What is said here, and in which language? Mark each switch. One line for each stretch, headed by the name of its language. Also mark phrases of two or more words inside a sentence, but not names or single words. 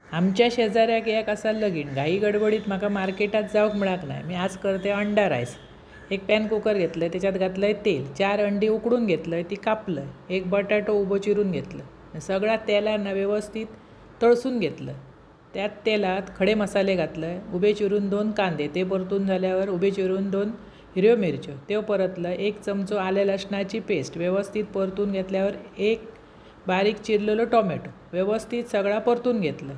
Konkani: आमच्या शेजाऱ्याक एक आसा लगीन घाई गडबडीत म्हाका मार्केटात जावंक मेळाक नाय। मी आज करते अंडा रायस। एक
English: pan cooker
Konkani: घेतलं, त्याच्यात घातलंय तेल, 4 अंडी उकडून घेतलंय, ती कापलंय, एक बटाटो उबो चिरून घेतलं, सगळा तेलान व्यवस्थित तळसून घेतलं। त्यात तेलात खडे मसाले घातलंय, उबे चिरून 2 कांदे, ते परतून झाल्यावर उबे चिरून 2 हिरव्यो मिरच्यो, त्यो परतलं, 1 चमचो आले लसणाची पेस्ट व्यवस्थित परतून घेतल्यावर 1 बारीक चिरलेलो टोमॅटो व्यवस्थित सगळा परतून घेतलं।